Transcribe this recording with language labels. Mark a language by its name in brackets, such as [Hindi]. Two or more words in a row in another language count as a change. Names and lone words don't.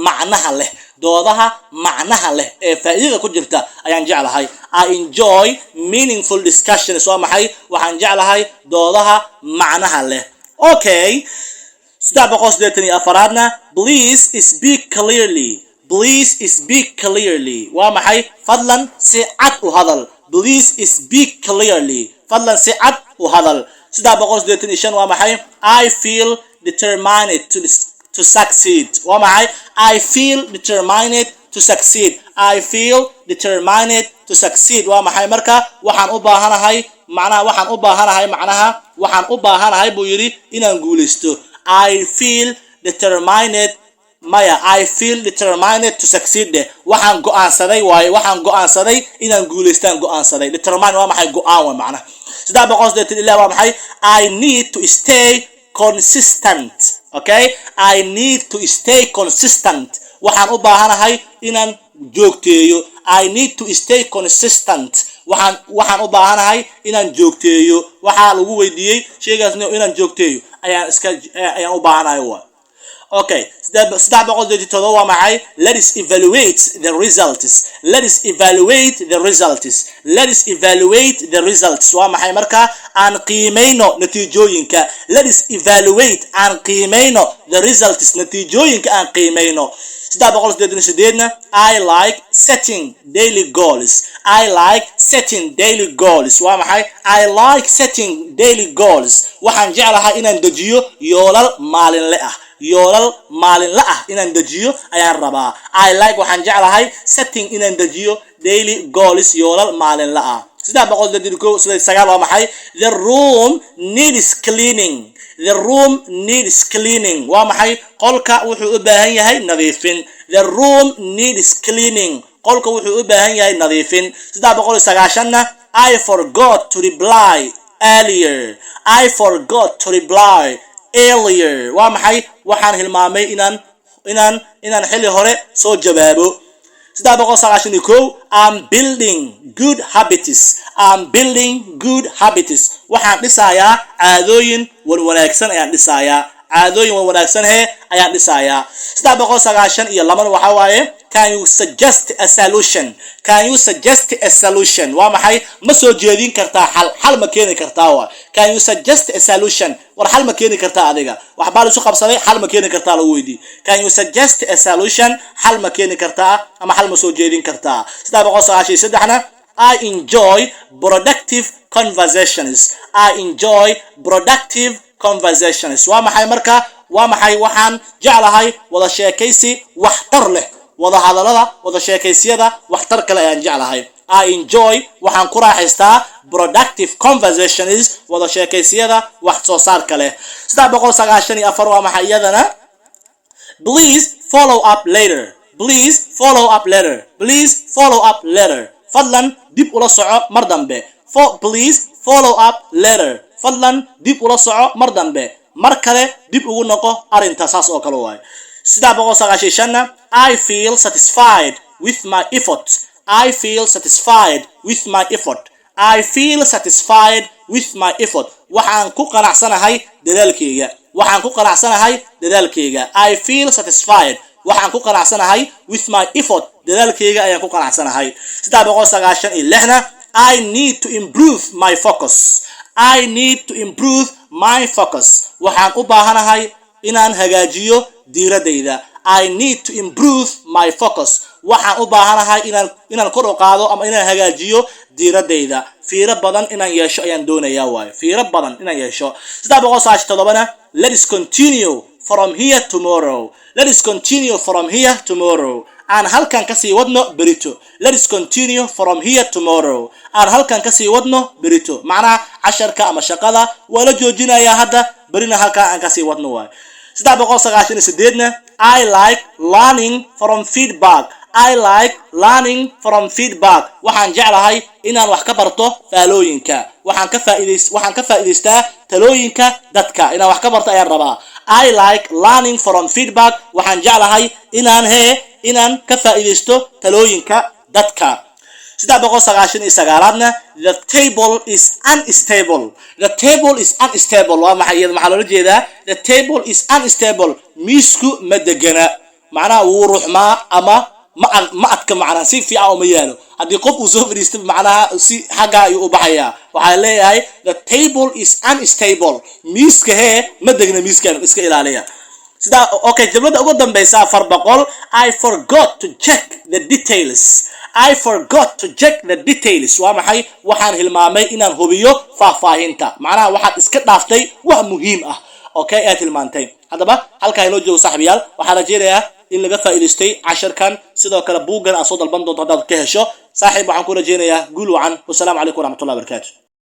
[Somali] macnaha leh ee faa'iidada ku jirta ayaan jeclahay [English] I enjoy meaningful discussions [Somali] waa maxay waxaan jeclahay doodaha macnaha leh okay 384na [English] please speak clearly [Somali] waa maxay fadlan si cad u hadal [English] please speak clearly [Somali] fadlan si cad u hadal 385 waa maxay [English] I feel determined to succeed [Somali] waa maxay [English] I feel determined to succeed I feel determined to succeed [Somali] waa maxay marka waxaan u baahanahay buu yiri inaan guuleysto [English] I feel determined I feel determined to succeed [Somali] waxaan go'aansaday inaan guuleystaan go'aansaday determined waa maxay go'aan waa macnaha 386 waa maxay [English] I need to stay consistent [Somali] okay [English] I need to stay consistent [Somali] waxaan u baahanahay inaan joogteeyo [English] I need to stay consistent [Somali] waxaan u baahanahay inaan joogteeyo waxa lagu weydiiyay sheegaasna inaan joogteeyo ayaan u baahanahay okay 387 waa maxay [English] let's evaluate the results [Somali] waa maxay marka aan qiimeyno natiijooyinka [English] let's evaluate [Somali] aan qiimeyno [English] the results [Somali] natiijooyinka aan qiimeyno 388 [English] I like setting daily goals [Somali] waa maxay [English] I like setting daily goals [Somali] waxaan jeclahay inaan dejiyo yoolal maalinle ah inaan dejiyo ayaan rabaa [English] I like [Somali] waxaan jeclahay setting inaan dejiyo [English] daily goals [Somali] yoolal maalinle ah 389 waa maxay [English] the room needs [Somali] cleaning waa maxay qolka wuxuu u baahan yahay nadiifin [English] the room needs cleaning [Somali] qolka wuxuu u baahan yahay nadiifin 390 [English] I forgot to reply [Somali] earlier waa maxay waxaan hilmaamay inaan xilli hore soo jawaabo 391 [English] I'm building good habits [Somali] waxaan dhisayaa caadooyin wanaagsan ayaan dhisayaa 392 waxa waaye [English] can you suggest a solution [Somali] waa maxay ma soo jeedin kartaa xal ma keeni kartaa [English] can you suggest a solution [Somali] war xal ma keeni kartaa adiga waxbaa la isu qabsaday xal ma keeni kartaa lagu weydiiyay [English] can you suggest a solution [Somali] xal ma keeni kartaa ama xal ma soo jeedin kartaa 393na I [English] enjoy productive conversations [Somali] waa maxay marka waa maxay waxaan jeclahay wada sheekaysi waxtar leh wada hadalada wada sheekaysiyada waxtar kale ayaan jeclahay [English] I enjoy [Somali] waxaan ku raaxaystaa [English] productive conversations [Somali] wada sheekaysiyada wax soo saar kale 394 waa maxay iyadana [English] please follow up later please follow up later please follow up later [Somali] fadlan dib ula soco mar dambe [English] please follow up later [Somali] fadlan dib ula soco mar dambe mar kale dib ugu noqo arinta saas oo kale waay [English] 395 I feel satisfied with my effort I feel satisfied with my effort I feel satisfied with my effort [Somali] waxaan ku qanacsanahay dadaalkayga waxaan ku qanacsanahay dadaalkayga [English] I feel satisfied [Somali] waxaan ku qanacsanahay [English] with my effort [Somali] dadaalkayga ayaan ku qanacsanahay [English] 396 I need to improve my focus I need to improve my focus [Somali] waxaan u baahanahay inaan hagaajiyo diiradayda [English] I need to improve my focus [Somali] waxaan u baahanahay inaan kor u qaado ama inaan hagaajiyo diiradayda fiiro badan inaan yeesho ayaan doonayaa waayo fiiro badan inaan yeesho 397 [English] let's continue from here tomorrow let's continue from here tomorrow [Somali] aan halkan ka sii wadno berito [English] let's continue from here tomorrow [Somali] aan halkan ka sii wadno berito macnaha casharka ama shaqada waa la joojinayaa hadda berina halkan aan ka sii wadno waayo 398 [English] I like learning from feedback I like learning from feedback [Somali] waxaan jeclahay inaan wax ka barto faalooyinka waxaan ka faa'iideystaa talooyinka dadka inaan wax ka barto ayaan rabaa I like learning from feedback waxaan jeclahay inaan ka faa'iideysto talooyinka dadka 399 [English] the table is unstable the table is unstable [Somali] waa maxay maxaa loo jeedaa the table is unstable miisku ma degana macnaha wuu ruxmaa ama ma adka macnaha si fiican uma yaalo haddii qof uu soo fadhiisto macnaha si xagga ayuu u baxayaa waxaa leeyahay [English] the table is unstable [Somali] miiska ma degna miiskan iska ilaaliya sida okay jumlada ugu dambaysa 400 [English] I forgot to check the details I forgot to check the details [Somali] waa maxay waxaan hilmaamay inaan hubiyo faahfaahinta macnaha waxaad iska dhaaftay wax muhiim ah okay aad hilmaantay haddaba halka inoo joogo saaxiibayaal waxaan rajaynayaa in laga faa'iideystay casharkan sidoo kale buuggan aad soo dalban doonto haddaad ka hesho saaxiib waxaan ku rajaynayaa guul wacan wassalaamu calaykum waraxmatullahi wabarakaatu